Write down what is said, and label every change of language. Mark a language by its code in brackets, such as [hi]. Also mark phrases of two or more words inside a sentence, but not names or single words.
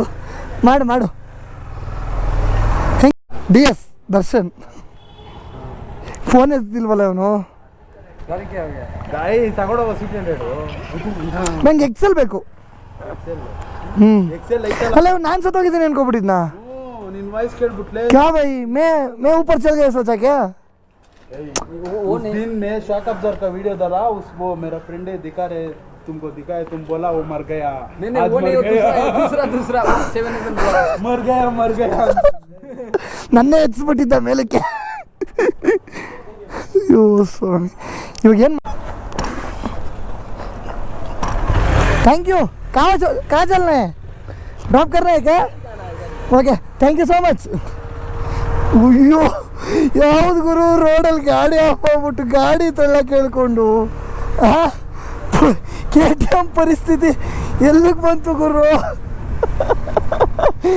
[kn] ಮಾಡು. DS ದರ್ಶನ್ ಫೋನ್ ಎತ್ತಿಲ್ವಲ್ಲ ಅವನು. ನಂಗೆ ಎಕ್ಸೆಲ್ ಬೇಕು. ಅಲ್ಲ ನಾನು ಸತ್ತೋಗಿದ್ದೀನಿ ಅನ್ಕೊಬಿಟ್ಟಿದ್ನಾ? [hi] क्या भाई मैं ऊपर चल गया, सोचा क्या? उस दिन मैं [en] shock absorb [hi] का वीडियो डाला, वो मेरा फ्रेंड दिखा रहे तुमको, दिखाए तुम बोला वो मर गया. नहीं वो नहीं, दूसरा मर गया [kn] ನನ್ನೇ ಎತ್ಸ್ಬಿಟ್ಟಿದ್ದ ಮೇಲಕ್ಕೆ. ಅಯ್ಯೋ ಸ್ವಾಮಿ, ಇವಾಗ ಏನು? [en] thank you. [hi] कहाँ चलना है? ड्रॉप करना है क्या? [en] OK thank you so much. [kn] ಅಯ್ಯೋ ಯಾವ್ದು ಗುರು ರೋಡಲ್ಲಿ ಗಾಡಿ ಹಾಕ್ಬಿಟ್ಟು ಗಾಡಿ ತಳ್ಳಕ್ಕೆ ಹೇಳ್ಕೊಂಡು KTM ಪರಿಸ್ಥಿತಿ ಎಲ್ಲಿಗೆ ಬಂತು ಗುರು?